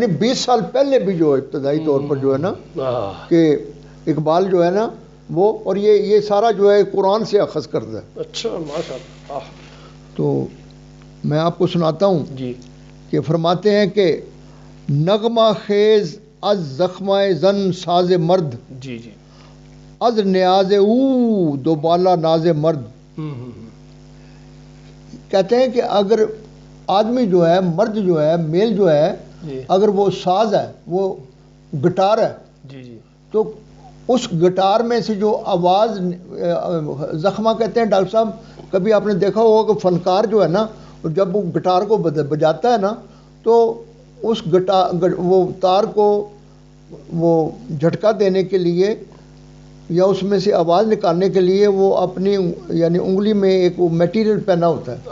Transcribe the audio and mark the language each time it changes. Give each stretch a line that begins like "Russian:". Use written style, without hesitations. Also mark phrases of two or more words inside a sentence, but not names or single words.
Urdu: 20 سال پہلے بھی جو ابتدائی طور پر جو ہے نا کہ اقبال جو ہے نا وہ اور یہ سارا جو ہے قرآن سے اخذ کرتا ہے. اچھا
Arabic: ماشاء اللہ.
Urdu: تو میں آپ کو سناتا ہوں جی کہ فرماتے ہیں کہ
Persian: نغمہ خیز از زخمہ زن ساز مرد.
Urdu: جی جی.
Persian: از نیاز او دو بالا ناز مرد.
Urdu: کہتے ہیں کہ اگر آدمی جو ہے مرد جو ہے میل جو ہے اگر وہ ساز ہے وہ گٹار ہے جی جی تو اس گٹار میں سے جو آواز، زخمہ کہتے ہیں ڈاکٹر صاحب، کبھی آپ نے دیکھا ہوگا کہ فنکار جو ہے نا جب وہ گٹار کو بجاتا ہے نا تو اس وہ تار کو وہ جھٹکا دینے کے لیے یا اس میں سے آواز نکالنے کے لیے وہ اپنی یعنی انگلی میں ایک وہ میٹیریل پہنا ہوتا ہے